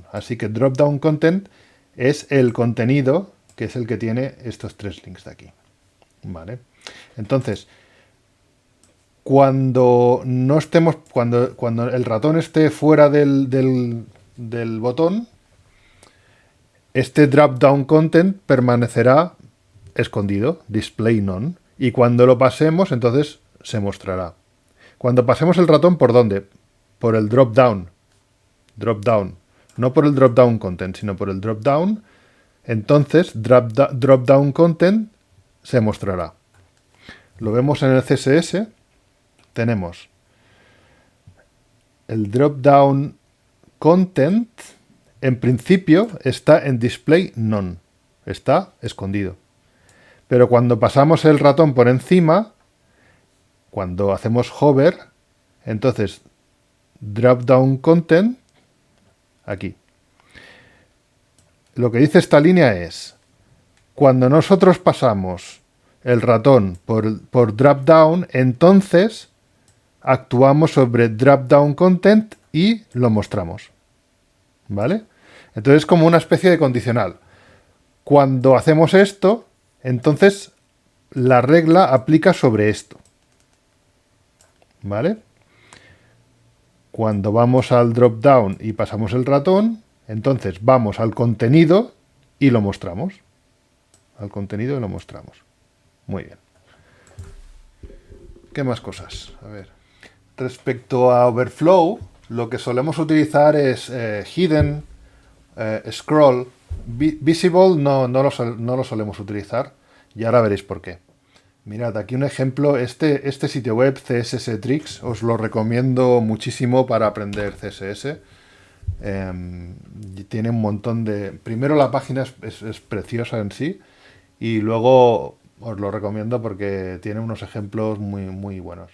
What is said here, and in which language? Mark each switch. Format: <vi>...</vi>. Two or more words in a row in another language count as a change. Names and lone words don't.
<es>Así que</es> <en>dropdown content</en> <es>es el contenido que es el que tiene estos tres links de aquí. ¿Vale? Entonces, cuando el ratón esté fuera del botón, este</es> <en>drop-down content</en> <es>permanecerá escondido,</es> <en>display none,</en> <es>y cuando lo pasemos, entonces se mostrará. Cuando pasemos el ratón, ¿por dónde? Por el</es> <en>drop-down. Drop-down.</en> <es>No por el</es> <en>drop-down content,</en> <es>sino por el drop-down. Entonces,</es> <en>drop-down content</en> <es>se mostrará. Lo vemos en el CSS. Tenemos el</es> <en>drop-down content.</en> <es>En principio está en</es> <en>display none.</en> <es>Está escondido. Pero cuando pasamos el ratón por encima, cuando hacemos hover, entonces</es> <en>drop down content,</en> <es>aquí. Lo que dice esta línea es, cuando nosotros pasamos el ratón por</es> <en>drop down,</en> <es>entonces actuamos sobre</es> <en>drop down content</en> <es>y lo mostramos. ¿Vale? Entonces es como una especie de condicional. Cuando hacemos esto, entonces la regla aplica sobre esto. ¿Vale? Cuando vamos al</es> <en>drop down</en> <es>y pasamos el ratón, entonces vamos al contenido y lo mostramos. Al contenido y lo mostramos. Muy bien. ¿Qué más cosas? A ver. Respecto a Overflow, lo que solemos utilizar es</es> <en>hidden, scroll.</en> <es>Visible no lo solemos utilizar y ahora veréis por qué. Mirad, aquí un ejemplo. Este sitio web, CSS Tricks, os lo recomiendo muchísimo para aprender CSS. Tiene un montón de... Primero la página es preciosa en sí y luego os lo recomiendo porque tiene unos ejemplos muy, muy buenos.</es>